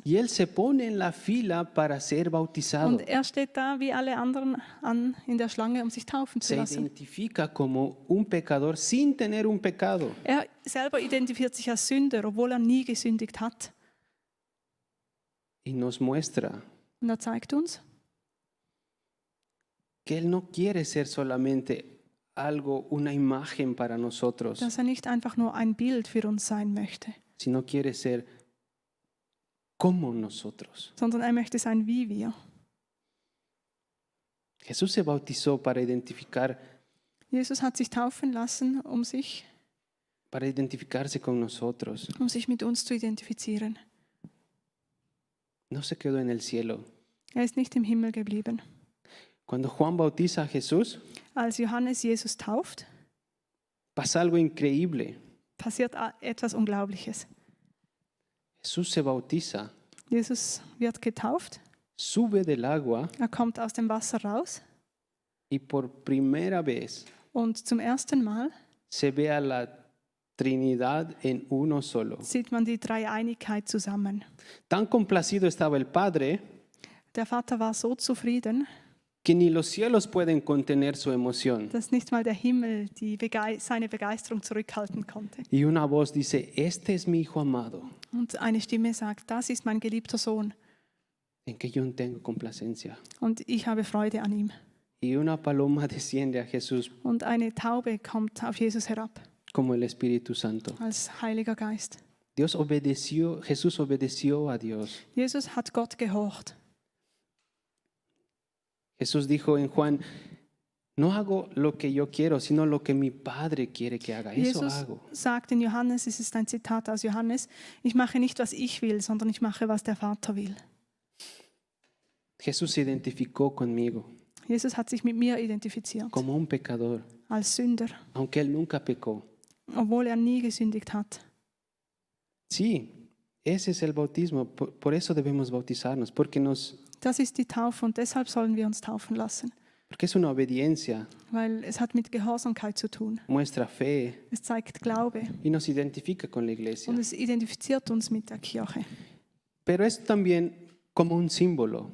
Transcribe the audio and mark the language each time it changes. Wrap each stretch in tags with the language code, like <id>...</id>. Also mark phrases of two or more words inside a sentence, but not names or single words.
<es>Y él se pone en la fila para ser bautizado.</es> <de>Und er steht da wie alle anderen an in der Schlange, um sich taufen zu</de> <es>Se</es> <de>lassen.</de> <es>identifica como un pecador sin tener un pecado.</es> <de>Er selber identifiziert sich als Sünder, obwohl er nie gesündigt hat.</de> <es>Y nos muestra</es> <de>Und er zeigt uns,</de> <es>que él no quiere ser solamente algo, una imagen para nosotros,</es> <de>dass er nicht einfach nur ein Bild für uns sein möchte,</de> <es>sino quiere ser como nosotros.</es> <de>sondern er möchte sein wie wir.</de> <es>Jesús se bautizó para</es> <de>Jesus hat sich taufen lassen,</de> <es>para identificarse con nosotros.</es> <de>um sich mit uns zu identifizieren.</de> <es>No se quedó en el cielo.</es> <de>Er ist nicht im Himmel geblieben.</de> <es>Cuando Juan bautiza a Jesús,</es> <de>Als Johannes Jesus tauft,</de> <es>pasa algo increíble.</es> <de>passiert etwas Unglaubliches.</de> <es>Jesús se bautiza,</es> <de>Jesus wird getauft,</de> <es>sube del agua</es> <de>er kommt aus dem Wasser raus</de> <es>y por primera vez</es> <de>und zum ersten Mal</de> <es>se ve a la Trinidad en uno solo.</es> <de>sieht man die Dreieinigkeit zusammen.</de> <es>Tan complacido estaba el Padre</es> <de>Der Vater war so zufrieden,</de> <es>que ni los cielos pueden contener su emoción.</es> <de>dass nicht mal der Himmel seine Begeisterung zurückhalten konnte.</de> <es>Y una voz dice, este es mi Hijo amado,</es> <de>Und eine Stimme sagt, das ist mein geliebter Sohn</de> <es>en que yo tengo complacencia.</es> <de>und ich habe Freude an ihm.</de> <es>Y una paloma desciende a Jesús</es> <de>Und eine Taube kommt auf Jesus herab</de> <es>como el Espíritu Santo.</es> <de>als Heiliger Geist.</de> <es>Jesús obedeció a Dios.</es> <de>Jesus hat Gott gehorcht.</de> <es>Jesús dijo en Juan, no hago lo que yo quiero, sino lo que mi Padre quiere que haga. Eso</es> <de>Jesus</de> <es>hago.</es> <de>sagt in Johannes, es ist ein Zitat aus Johannes, ich mache nicht, was ich will, sondern ich mache, was der Vater will.</de> <es>Jesús se identificó conmigo</es> <de>Jesus hat sich mit mir identifiziert,</de> <es>como un pecador,</es> <de>als Sünder,</de> <es>aunque él nunca pecó.</es> <de>obwohl er nie gesündigt hat.</de> <es>Sí, ese es el bautismo. Por eso debemos bautizarnos, porque</es> <de>Das ist die Taufe und deshalb sollen wir uns taufen lassen,</de> <es>es una obediencia,</es> <de>weil es hat mit Gehorsamkeit zu tun.</de> <es>muestra fe</es> <de>Es zeigt Glaube</de> <es>y nos identifica con la iglesia.</es> <de>und es identifiziert uns mit der Kirche.</de> <es>Pero es también como un símbolo.</es>